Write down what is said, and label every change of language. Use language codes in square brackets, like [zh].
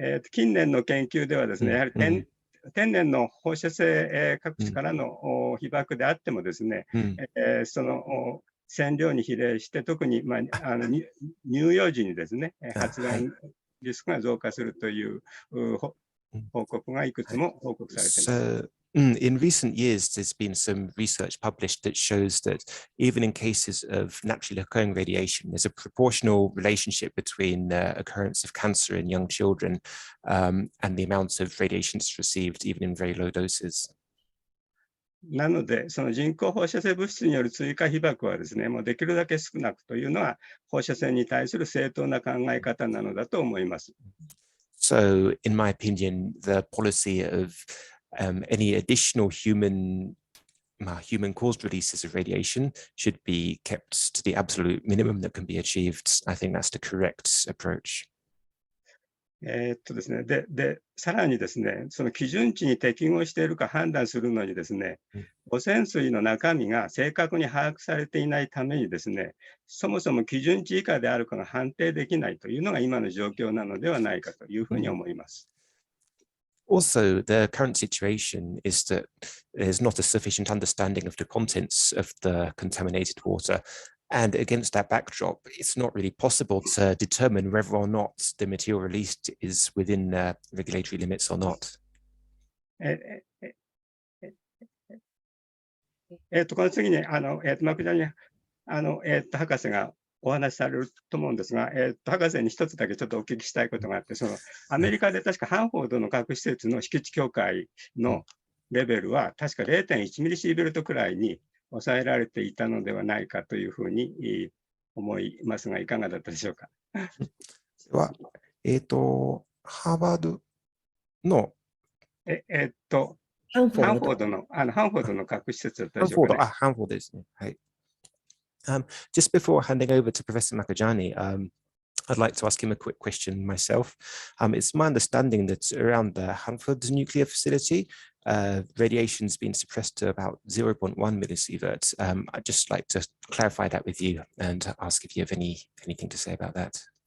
[ja] 近年の研究ではですね、やはり天然の放射性各地からの被曝であってもですね、その線量に比例して、特に乳幼児にですね、発がんリスクが増加するという報告がいくつも報告されています。 [en] In recent years, there's been some research published that shows that even in cases of naturally occurring radiation, there's a proportional relationship between the occurrence of cancer in young children and the amount of radiation that's received, even in very low doses. [ja] なので、その人工放射性物質による追加被曝はですね、もうできるだけ少なくというのは、放射線に対する正当な考え方なのだと思います。 [en] So, in my opinion, the policy of any additional human-caused releases of radiation should be kept to the absolute minimum that can be achieved. I think that's the correct approach. [ja] ですね、で、さらにですね、その基準値に適合しているか判断するのにですね、汚染水の中身が正確に把握されていないためにですね、そもそも基準値以下であるかが判定できないというのが今の状況なのではないかというふうに思います。 [en] Also, the current situation is that there's not a sufficient understanding of the contents of the contaminated water. And against that backdrop, it's not really possible to determine whether or not the material released is within regulatory limits or not. [ja] この次に、マクジャニ博士がお話しされると思うんですが、博士に一つだけちょっとお聞きしたいことがあって、アメリカで確かハンフォードの核施設の敷地境界のレベルは、確か 0.1 ミリシーベルトくらいに抑えられていたのではないかというふうに思いますが、いかがだったでしょうか。は、ハーバードの、ハンフォードの核施設だったでしょうか、ね。ハンフォードですね。はい。 [en] Just before handing over to Professor Makajani, I'd like to ask him a quick question myself. It's my understanding that around the Hanford nuclear facility, radiation's been suppressed to about 0.1 millisieverts. I'd just like to clarify that with you and ask if you have anything to say about that.